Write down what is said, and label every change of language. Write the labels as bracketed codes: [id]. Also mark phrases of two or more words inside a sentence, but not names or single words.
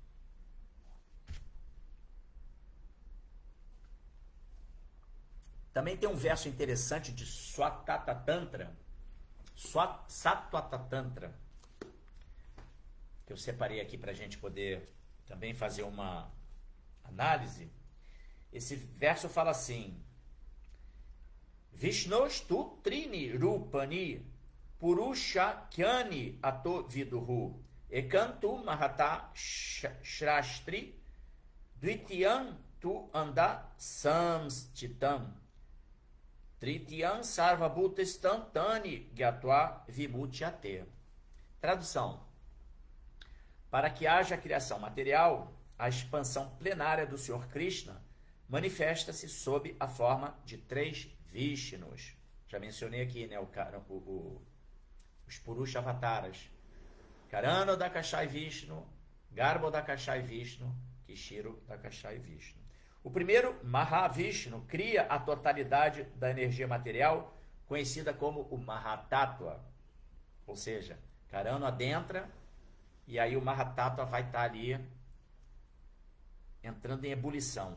[pt] Também tem um verso interessante de Swatata Tantra, que eu separei aqui para a gente poder também fazer uma análise. Esse verso fala assim: [sa] विष्णोस्तु त्रीणि रूपाणि पुरुष क्यानि अतो विदुः एकन्तु महत श्रस्त्रि द्वितीयं तु अण्ड संस्तितं तृतीयं सर्वभूत स्तन्तानि ग्यात्वा विमुत्यते. [pt] Tradução. Para que haja criação material, a expansão plenária do Senhor Krishna manifesta-se sob a forma de 3 Vishnus. Já mencionei aqui, né, os Purusha Avataras. Karana Dakashai Vishnu, Garbo Dakashai Vishnu, Kishiro Dakashai Vishnu. O primeiro, Mahavishnu, cria a totalidade da energia material, conhecida como o Mahatattva. Ou seja, Karana adentra, e aí o Mahatattva vai estar ali entrando em ebulição.